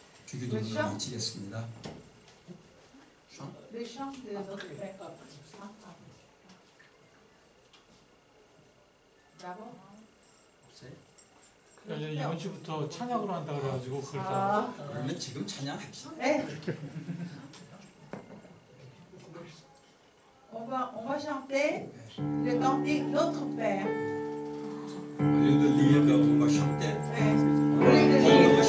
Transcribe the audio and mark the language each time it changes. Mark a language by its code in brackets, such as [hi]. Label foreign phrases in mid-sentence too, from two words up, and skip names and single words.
[ko] 주기도문을 마치겠습니다. [fr] Le chant de notre Père. Bravo. [ko] 이번 주부터 찬양으로 한다 그래가지고 그걸 다. 그러면 지금 찬양합시다. 네. [fr] On va chanter le cantique Notre Père. Au lieu de lire, on va chanter. Au lieu de On lire.